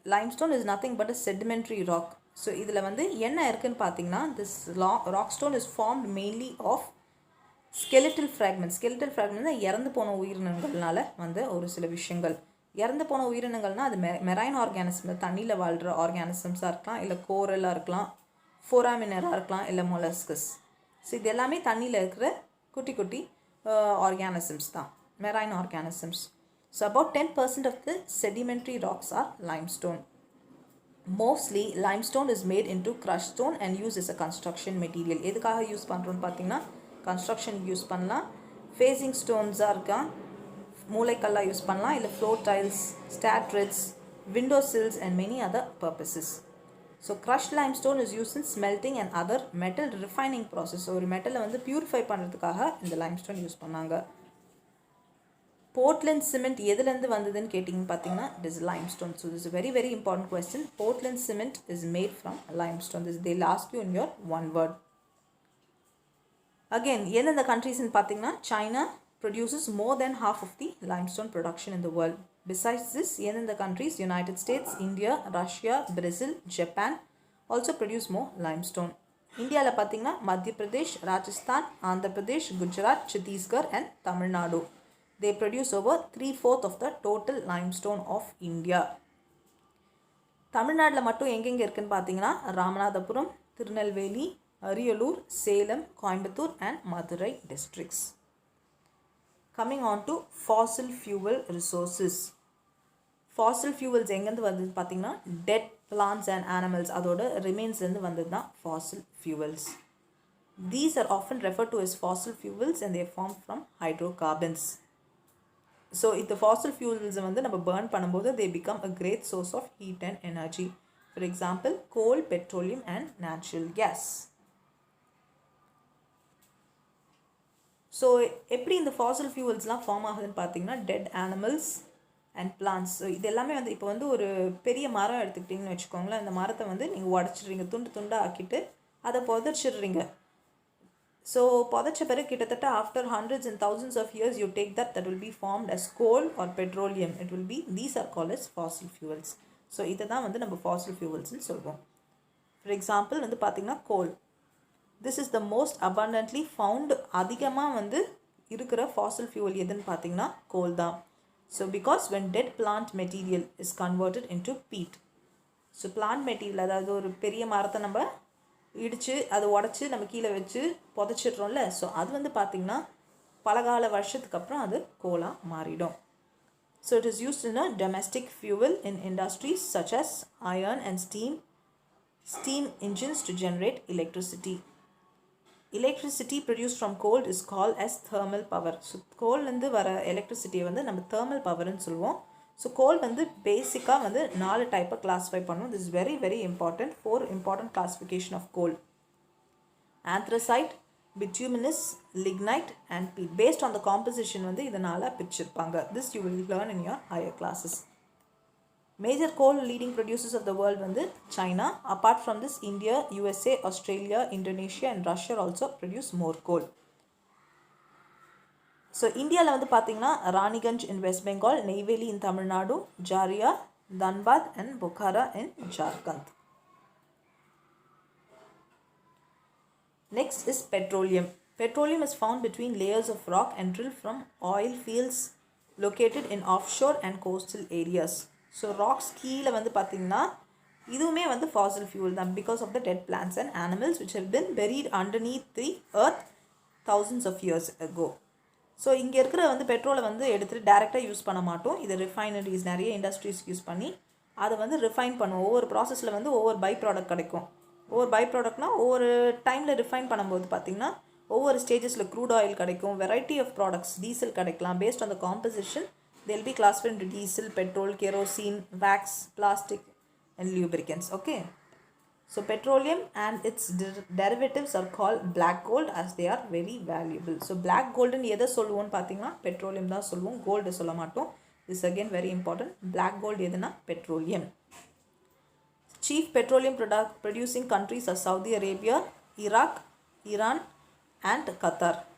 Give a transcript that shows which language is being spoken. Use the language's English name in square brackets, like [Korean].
[English] Limestone is nothing but a sedimentary rock. So [Tamil] இதில் வந்து என்ன இருக்குன்னு பார்த்தீங்கன்னா [English] this rock stone is formed mainly of skeletal fragments. [Tamil] Skeletal fragments இறந்து போன உயிரினங்கள்னால வந்து ஒரு சில விஷயங்கள். இறந்து போன உயிரினங்கள்னால் அது மெரைன் ஆர்கானிசம், தண்ணியில் வாழ்கிற ஆர்கானிசம்ஸாக இருக்கலாம், இல்லை கோரலாக இருக்கலாம், ஃபோராமினராக இருக்கலாம், இல்லை மொலஸ்கஸ். ஸோ இது எல்லாமே தண்ணியில் இருக்கிற குட்டி ஆர்கானிசம்ஸ் தான், marine organisms. [English] So about 10% of the sedimentary rocks are limestone. Mostly limestone is made into crushed stone and used as a construction material. [Tamil] எதுக்காக யூஸ் பண்ணுறோன்னு பார்த்தீங்கன்னா கன்ஸ்ட்ரக்ஷன் யூஸ் பண்ணலாம். ஃபேஸிங் ஸ்டோன்ஸாக இருக்கா, மூளைக்கல்லாக யூஸ் பண்ணலாம், இல்லை floor tiles, ஸ்டாட்ரிட்ஸ், window silks [English] and many other purposes. So crushed limestone is used in smelting and other metal refining process. [Tamil] ஒரு மெட்டலை வந்து purify பண்ணுறதுக்காக இந்த limestone யூஸ் பண்ணாங்க. போர்ட்லேண்ட் சிமெண்ட் எதுலேருந்து வந்ததுன்னு கேட்டிங்கன்னு பார்த்தீங்கன்னா [English] It is limestone. So this is very very important question. Portland cement is made from limestone. This they last you in your one word. Again [Tamil] எந்தெந்த கண்ட்ரீஸ்ன்னு பார்த்தீங்கன்னா [English] China produces more than half of the limestone production in the world. Besides this எந்தெந்த countries United States, India, Russia, Brazil, Japan also produce more limestone. [Tamil] இந்தியாவில் பார்த்தீங்கன்னா மத்திய Pradesh, Rajasthan, Andhra Pradesh, Gujarat, Chhattisgarh and Tamil Nadu. [English] They produce over 3/4 of the total limestone of India. [Tamil] தமிழ்நாட்டில் மட்டும் எங்கெங்கே இருக்குன்னு பார்த்தீங்கன்னா Ramanathapuram, Tirunelveli, Ariyalur, Salem, Coimbatore and Madurai districts. [English] Coming on to fossil fuel resources. Fossil fuels [Tamil] எங்கேருந்து வந்ததுன்னு பார்த்தீங்கன்னா [English] dead plants and animals, [Tamil] அதோட ரிமைன்ஸ்லேருந்து வந்தது தான் [English] Fossil fuels. These are often referred to as fossil fuels and they are formed from hydrocarbons. [Tamil] So இந்த ஃபாசில் ஃபியூல்ஸை வந்து நம்ம பேர்ன் பண்ணும்போது [English] they become a great source of heat and energy. For example, coal, petroleum and natural gas. [Tamil] So எப்படி இந்த Fazil ஃபியூல்ஸ்லாம் form ஆகுதுன்னு பார்த்தீங்கன்னா [English] Dead animals and plants. [Tamil] So இது எல்லாமே வந்து இப்போ வந்து ஒரு பெரிய மரம் எடுத்துக்கிட்டிங்கன்னு வச்சுக்கோங்களேன். அந்த மரத்தை வந்து நீங்கள் உடச்சிடுறீங்க, துண்டாக ஆக்கிட்டு அதை புதைச்சிடுறீங்க. [English] so [Tamil] புதைச்ச பிறகு கிட்டத்தட்ட [English] After hundreds and thousands of years you take that will be formed as coal or petroleum. It will be, these are called as fossil fuels. [Tamil] So இதை தான் வந்து நம்ம fossil fuelsன்னு சொல்லுவோம். ஃபார் எக்ஸாம்பிள் வந்து பார்த்திங்கன்னா கோல். [English] This is the most abundantly found. [Tamil] அதிகமாக வந்து இருக்கிற fossil fuel எதுன்னு பார்த்திங்கன்னா கோல் தான். [English] So because when dead plant material is converted into peat. [Tamil] So plant material, அதாவது ஒரு பெரிய மரத்தை நம்ம இடித்து அதை உடச்சி நம்ம கீழே வச்சு புதைச்சிட்றோம்ல, ஸோ அது வந்து பார்த்திங்கன்னா பலகால வருஷத்துக்கு அப்புறம் அது கோலாக மாறிடும். [English] So it is used in a domestic fuel in industries such as iron and steam engines to generate electricity. Electricity produced from coal is called as thermal power. [Tamil] So கோல்லேருந்து வர எலக்ட்ரிசிட்டியை வந்து நம்ம தேர்மல் பவர்னு சொல்லுவோம். ஸோ கோல் வந்து பேசிக்காக வந்து 4 டைப்பாக classify பண்ணுவோம். [English] This is very very important. 4 important classification of coal: anthracite, bituminous, lignite and peat. Based on the composition [Tamil] வந்து இதனால் பிரிச்சிருப்பாங்க. [English] This you will learn in your higher classes. Major coal leading producers of the world வந்து China. Apart from this India, USA, Australia, Indonesia and Russia also produce more coal. [Tamil] So இந்தியாவில் வந்து பார்த்திங்கன்னா ராணிகஞ்ச் இன் west Bengal, Neyveli in Tamil Nadu, ஜாரியா, Dhanbad and Bukhara in Jharkhand. [English] Next is petroleum. Petroleum is found between layers of rock and drilled from oil fields located in offshore and coastal areas. So rocks [Tamil] கீழே வந்து பார்த்திங்கன்னா இதுவுமே வந்து fossil fuel தான் [English] because of the dead plants and animals which have been buried underneath the earth thousands of years ago. [Tamil] So இங்கே இருக்கிற வந்து பெட்ரோலை வந்து எடுத்துகிட்டு டேரெக்டாக யூஸ் பண்ண மாட்டோம். இது ரிஃபைனரிஸ் நிறைய இண்டஸ்ட்ரீஸ் யூஸ் பண்ணி அதை வந்து ரிஃபைன் பண்ணுவோம். ஒவ்வொரு ப்ராசஸில் வந்து ஒவ்வொரு பை ப்ராடக்ட் கிடைக்கும். ஒவ்வொரு பை ப்ராடக்ட்னா ஒவ்வொரு டைமில் ரிஃபைன் பண்ணும்போது பார்த்திங்கன்னா ஒவ்வொரு ஸ்டேஜஸில் க்ரூட் ஆயில் கிடைக்கும், வெரைட்டி ஆஃப் ப்ராடக்ட்ஸ், டீசல் கிடைக்கலாம். [English] Based on the composition they'll be classified into diesel, petrol, kerosene, wax, plastic and lubricants. Okay, so petroleum and its derivatives are called black gold as they are very valuable. [Tamil] So black gold ன்னு எதை சொல்லுவோம்னு பார்த்தீங்கன்னா petroleum தான் சொல்லுவோம், gold சொல்ல மாட்டோம். [English] This again very important. Black gold எதுனா petroleum. Chief petroleum producing countries are Saudi Arabia, Iraq, Iran and Qatar.